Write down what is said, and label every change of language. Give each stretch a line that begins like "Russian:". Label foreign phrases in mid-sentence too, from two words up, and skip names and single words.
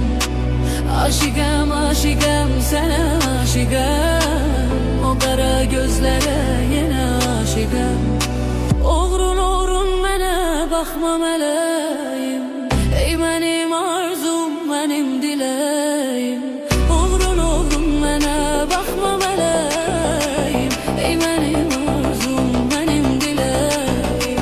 Turkish: Aşıkım, aşıkım, sana aşıkım. O kara gözlere yine aşıkım.
Azerbaijani: Oğrun, oğrun mənə baxma mələyim. Ey mənim arzum, mənim diləyim. Oğrun, oğrun mənə baxma mələyim. Ey mənim arzum, mənim diləyim.